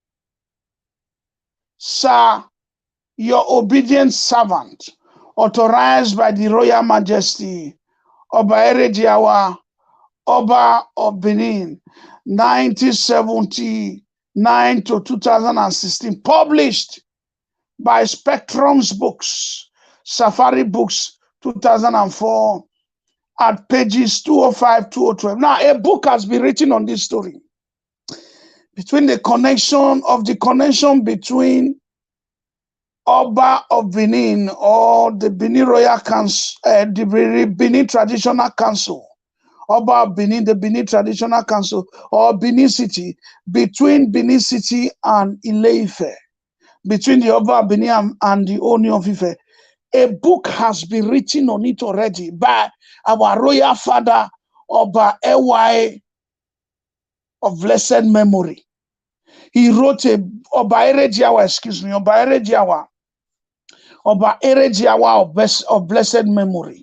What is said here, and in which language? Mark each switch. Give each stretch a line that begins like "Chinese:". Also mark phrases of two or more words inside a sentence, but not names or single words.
English: Sir, Your Obedient Servant, authorized by the Royal Majesty Oba Erejiawa, Oba of Benin, 1979 to 2016, published by Spectrum's Books, Safari Books, 2004, at pages 205, 212. Now, a book has been written on this story between the connection between Oba of Benin or the Benin Royal Council, the Benin Traditional Council, Oba of Benin, the Benin Traditional Council, or Benin City, between Benin City and Ile-Ife, between the Oba of Benin and the Oni of Ife. A book has been written on it already by our royal father, Oba Ewaye of blessed memory. He wrote Oba Erejiawa of blessed memory.